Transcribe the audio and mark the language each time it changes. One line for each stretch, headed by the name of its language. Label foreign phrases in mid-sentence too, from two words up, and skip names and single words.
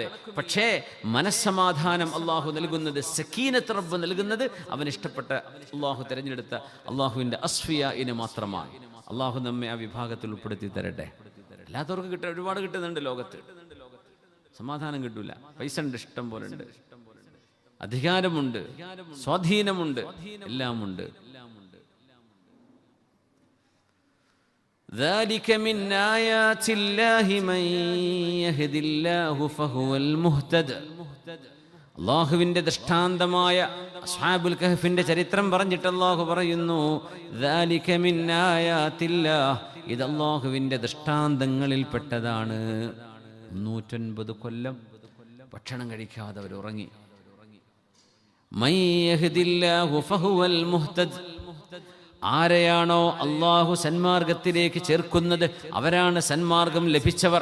Malayalam: പക്ഷേ മനസ്സമാധാനം അള്ളാഹു നൽകുന്നത്, സക്കീനത്ത് റബ്ബ് നൽകുന്നത് അവനിഷ്ടപ്പെട്ട അള്ളാഹു തിരഞ്ഞെടുത്ത അള്ളാഹുവിൻ്റെ അസ്ഫിയയിന് മാത്രമാണ്. അള്ളാഹു നമ്മെ ആ വിഭാഗത്തിൽ ഉൾപ്പെടുത്തി തരട്ടെ. അല്ലാത്തവർക്ക് ഒരുപാട് കിട്ടുന്നുണ്ട് ലോകത്ത്, സമാധാനം കിട്ടൂല. പൈസ ഉണ്ട്, ഇഷ്ടം പോലെ ഉണ്ട്, അധികാരമുണ്ട്, സ്വാധീനമുണ്ട്, എല്ലാമുണ്ട്.
Arabic: ذلك من آيات الله من يهد الله فهو المهتد.
Malayalam: അല്ലാഹുവിന്റെ ദൃഷ്ടാന്തമായ അസ്ഹാബുൽ കഹ്ഫിന്റെ ചരിത്രം പറഞ്ഞിട്ട് അല്ലാഹു പറയുന്നു,
Arabic: ذلك من آيات الله,
Malayalam: ഇത് അല്ലാഹുവിന്റെ ദൃഷ്ടാന്തങ്ങളിൽ പെട്ടതാണ്. 109 കൊല്ലം ഭക്ഷണം കഴിക്കാതെ അവർ ഉറങ്ങി.
Arabic: من يهد الله فهو المهتد,
Malayalam: ആരെയാണോ അള്ളാഹു സന്മാർഗത്തിലേക്ക് ചേർക്കുന്നത് അവരാണ് സന്മാർഗം ലഭിച്ചവർ.